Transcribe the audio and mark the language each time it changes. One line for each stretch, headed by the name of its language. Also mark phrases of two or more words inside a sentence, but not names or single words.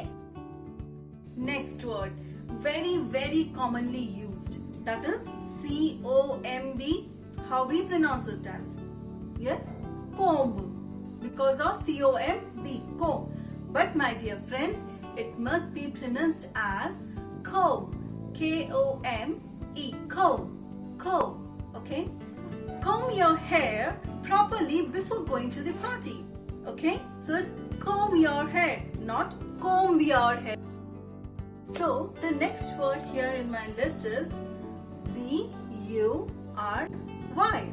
English: Next word, very commonly used. That is C-O-M-B. How we pronounce it as? Yes? Comb. Because of C-O-M-B, comb. But my dear friends, it must be pronounced as comb. K-O-M-E, comb, comb. Okay? Comb your hair properly before going to the party. Okay? So it's comb your hair, not comb your hair. So the next word here in my list is B-U-R-Y.